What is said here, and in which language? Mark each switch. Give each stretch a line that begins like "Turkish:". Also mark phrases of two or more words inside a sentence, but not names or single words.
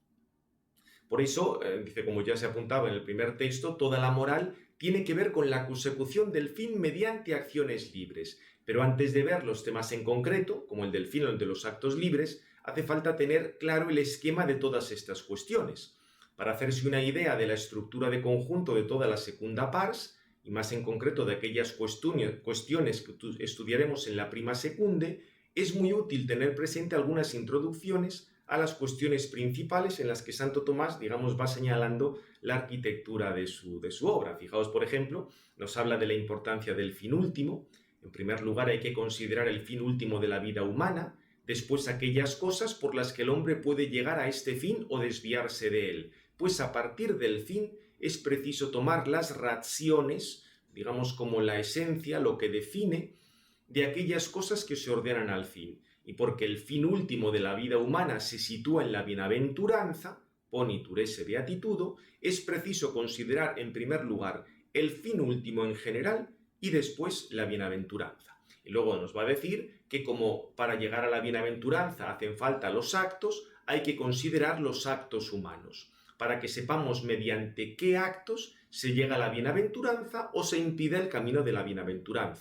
Spanish: Por eso, dice, como ya se apuntaba en el primer texto, toda la moral tiene que ver con la consecución del fin mediante acciones libres. Pero antes de ver los temas en concreto, como el del fin o el de los actos libres, hace falta tener claro el esquema de todas estas cuestiones. Para hacerse una idea de la estructura de conjunto de toda la
Latin: secunda pars,
Spanish: y más en concreto de aquellas cuestiones que estudiaremos en la
Latin: prima secunde,
Spanish: es muy útil tener presente algunas introducciones a las cuestiones principales en las que Santo Tomás, digamos, va señalando la arquitectura de su obra. Fijaos, por ejemplo, nos habla de la importancia del fin último. En primer lugar, hay que considerar el fin último de la vida humana, después aquellas cosas por las que el hombre puede llegar a este fin o desviarse de él, pues a partir del fin es preciso tomar las raciones, digamos como la esencia, lo que define, de aquellas cosas que se ordenan al fin. Y porque el fin último de la vida humana se sitúa en la bienaventuranza,
Latin: ponitur esse beatitudo,
Spanish: es preciso considerar en primer lugar el fin último en general y después la bienaventuranza. Y luego nos va a decir que como para llegar a la bienaventuranza hacen falta los actos, hay que considerar los actos humanos, para que sepamos mediante qué actos se llega a la bienaventuranza o se impide el camino de la bienaventuranza.